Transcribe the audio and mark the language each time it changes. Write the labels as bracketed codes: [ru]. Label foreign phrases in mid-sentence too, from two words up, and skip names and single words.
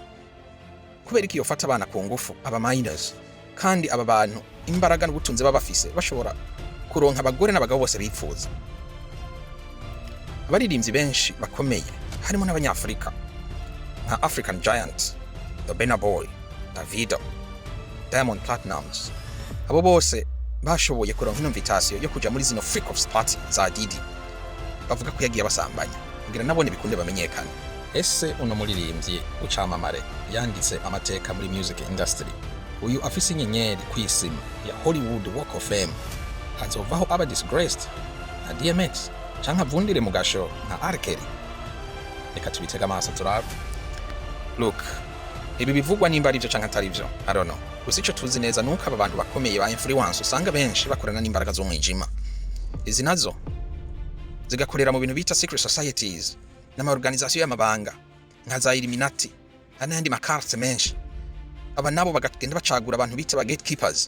[rn] Kubera iki yofata abana ku ngufu, aba minors, kandi aba bantu imbaraga n'ubutunzi babafise bashobora kuronka abagore n'abagabo bose bipfuza. Abaririmbyi benshi bakomeye harimo n'abanyafrika nka African Giant, The Burna Boy, Davido, Diamond Platnumz. Abo bose bashoboye kuronka invitation yo kuja muri zino [en] freak offs party [rn] za Diddy. bavuga ko yagiye abasambanya kugira nabone bikunde bamenyekana. Ese uno muririmbyi ucamamare yanditse amateka muri [en] music industry, [rn] uyu afise inyenyeri kw'isima ya Hollywood Walk of Fame, hazovaho aba disgraced nka DMX canke avundire mu gasho nka R. Kelly? Reka tubitega amaso turabe. Look, ibi bivugwa nimba ari byo canke atari byo, [en] I don't know. [rn] Gusa ico tuzi neza nuko aba bantu bakomeye ba influence usanga benshi bakorana n'imbaraga zo mwijima. Izi nazo zigakorera mu bintu bita [en] secret societies [rn] n'amaorganisation y'amabanga nka za Illuminati n'andi makarte menshi. Aba nabo bagagenda bacagura abantu bita ba gatekeepers.